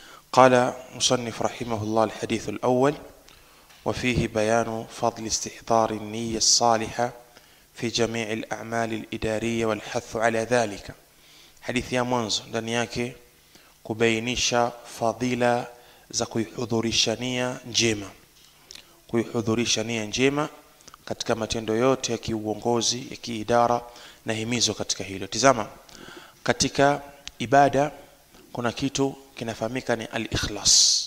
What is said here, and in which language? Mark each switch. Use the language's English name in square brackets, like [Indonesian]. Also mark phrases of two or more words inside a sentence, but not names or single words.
[Arabic] قال مصنف رحمه الله: الحديث الأول وفيه بيان فضل استحضار النية الصالحة في جميع الأعمال الإدارية والحث على ذلك. [Swahili] حديث ya mwanzo ndani yake kubainisha fadhila za kuihudhurisha nia njema, kuihudhurisha nia njema katika matendo yote ya kiuongozi, ya kiidara na himizo katika hilo. Tazama, katika ibada kuna kitu kinafahamika ni al-ikhlas.